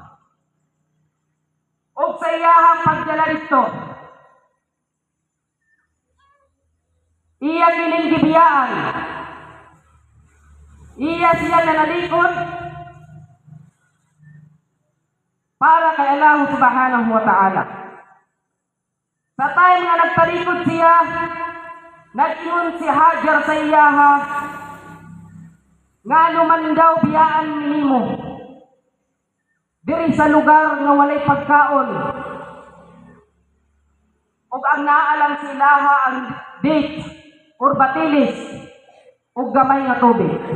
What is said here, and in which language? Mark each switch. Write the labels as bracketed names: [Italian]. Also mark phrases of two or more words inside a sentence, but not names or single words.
[Cebuano] Og sa iyahang pagdala dito, iya kining gibiyaan, iya siya nanalikod para kay [Arabic] الله سبحانه وتعالى. [Cebuano] Sa time nga nagtalikod siya, nag-ingon si Hajar sa iyaha nga luman daw biyaan nimo diri sa lugar nga walay pagkaon ug ang naalang silaha ang date or batilis ug gamay nga tubig.